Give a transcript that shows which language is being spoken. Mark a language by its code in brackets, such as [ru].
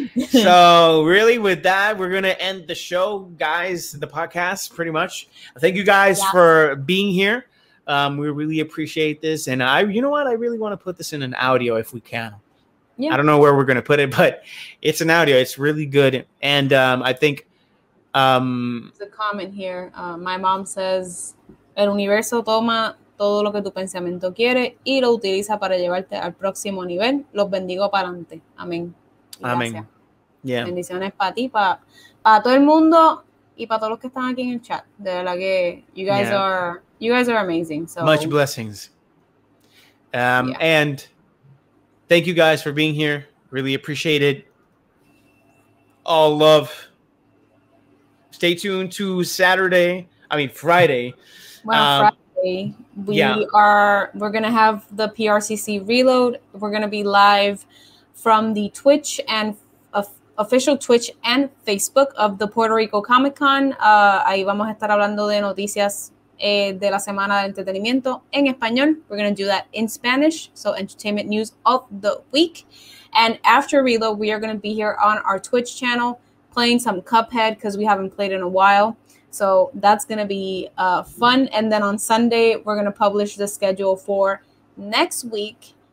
[en] So really with that, we're going to end the show, guys, the podcast pretty much. Thank you guys for being here. We really appreciate this. And you know what? I really want to put this in an audio if we can. Yeah. I don't know where we're going to put it, but it's an audio. It's really good. And I think there's a comment here. [es] My mom says, el universo toma todo lo que tu pensamiento quiere y lo utiliza para llevarte al próximo nivel. Los bendigo para adelante. Amén. [en] Amén. Yeah. [es] Bendiciones para ti, para todo el mundo y para todos los que están aquí en el chat. De verdad que [en] you guys are amazing. So much blessings. And thank you guys for being here. Really appreciate it. All love. Stay tuned to Friday. Well, Friday we're gonna have the PRCC reload. We're gonna be live from the Twitch and official Twitch and Facebook of the Puerto Rico Comic Con. [es] Ahí vamos a estar hablando de noticias de la semana de entretenimiento en español. [en] We're gonna do that in Spanish, so entertainment news of the week. And after reload, we are gonna be here on our Twitch channel playing some Cuphead because we haven't played in a while. So that's going to be fun. And then on Sunday, we're going to publish the schedule for next week.